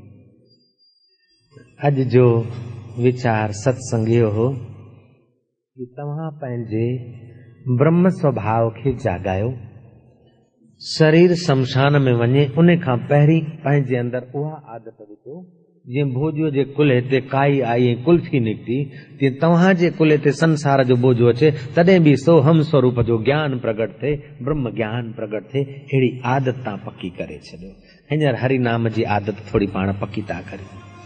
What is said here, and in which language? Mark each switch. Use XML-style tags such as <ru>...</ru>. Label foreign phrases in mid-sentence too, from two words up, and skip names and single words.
<sd>अॼु जो वीचार सत्संग इहो हो कि तव्हां पंहिंजे ब्रह्म स्वभाव खे जाॻायो। शरीर शमशान में वञे उन खां पहिरीं पंहिंजे अंदरि उहा आदत विझो, जीअं भोजूअ जे कुल्हे ते काई आई ऐं कुल्फी निकिती, तीअं तव्हांजे कुल्हे ते संसार जो बोझो अचे, तॾहिं बि सोहम स्वरूप जो ज्ञान प्रगट थिए, ब्रह्म ज्ञान प्रगट थिए। अहिड़ी आदत तव्हां पकी करे छॾियो। हींअर हरि नाम जी आदत थोरी पाण पकी था करियो।</sd>